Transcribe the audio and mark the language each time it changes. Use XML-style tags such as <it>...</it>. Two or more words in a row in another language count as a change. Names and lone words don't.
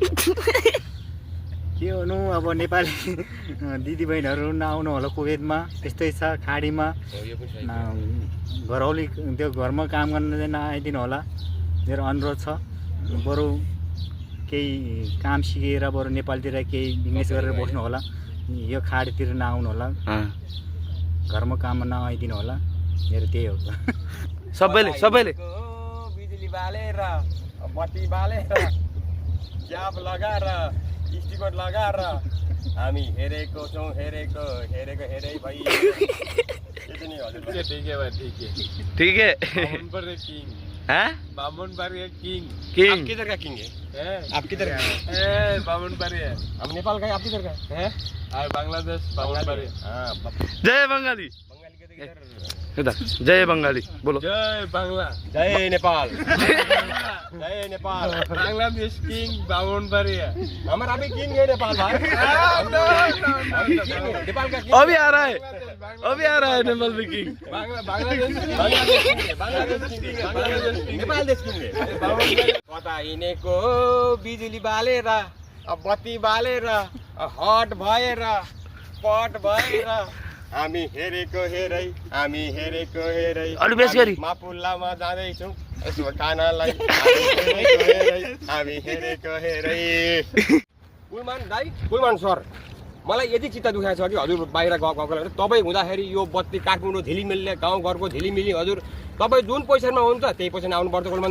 <ne>के गर्नु अब नेपाली दिदीबहिनीहरू नआउनु होला कुवेतमा त्यस्तै छ खाडीमा घरौली त्यो घरमा काम गर्न चाहिँ नआइदिनु होला मेरो अनुरोध छ बरु केही काम सिकेर बरु नेपालतिर केही बिजनेस गरेर बस्नु होला यो खाडीतिर नआउनु होला घरमा काममा नआइदिनु होला मेरो त्यही हो सबैले बिजुली बालेर बत्ती बालेर क्याप लगाएर स्टिकर लगाएर हामी हेरेको छौँ हेरेको भाइ</ne> <hi>ठीक है हाँ बामनबाड़ी किंग किंग आप किधर का किंग है आप किधर का बामनबाड़ी है हम नेपाल का है आप किधर का है बांग्लादेश बामनबाड़ी हाँ जय बंगाली इधर जय बंगाली बोलो</hi> <bn>জয় বাংলা</bn> <hi>जय नेपाल जय नेपाल बांग्लादेश किंग बामनबाड़ी है हमारा भी किंग है नेपाल भाई नेपाल का किंग अभी आ रहा है नेपाल में किंग</hi> <ne>नेपाल देश किंग कता हिँडेको बिजुली बालेर बत्ती बालेर हट भएर पट भएर हामी हेरेको हेरै अलि बेस गरी मापुल्लामा जाँदैछौँ यसो खानालाई हामी हेरेको हेरै कुलमान सर मलाई यति चित्त दुखाएको छ कि हजुर बाहिर गएको तपाईँ हुँदाखेरि यो बत्ती काठमाडौँ झिलिमिलले गाउँघरको झिलिमिली हजुर तपाईँ जुन पोजिसनमा हुन्छ त्यही पोजिसन आउनुपर्छ कुलमान</ne>